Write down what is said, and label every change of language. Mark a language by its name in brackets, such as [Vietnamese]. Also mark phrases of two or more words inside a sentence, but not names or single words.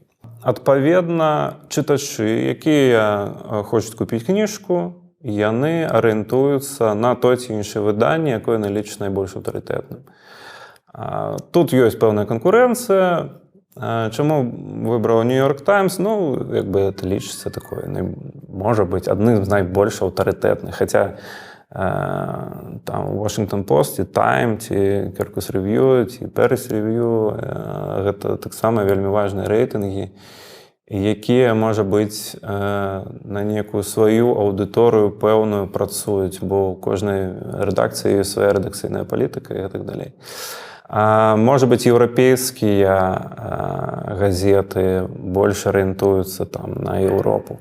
[Belarusian] Адпаведна, чытачы, якія хочуць купіць кніжку, яны арыентуюцца на то ці іншае выданне, якое яны лічаць найбольш аўтарытэтным. Тут ёсць пэўная канкурэнцыя. Чаму выбраў New York Times? Ну, як бы это лічыцца такое, можа быць, адным з найбольш аўтарытэтных. Хаця там Washington Post, і Time, ці Kirkus Review, ці Paris Review, гэта таксама вельмі важныя рэйтынгі, якія, можа быць, на некую сваю аўдыторыю пэўную працуюць, бо ў кожнай рэдакцыі ёсць свая рэдакцыйная палітыка і гэтак далей. Можа быць, еўрапейскія газеты больш арыентуюцца там на Еўропу.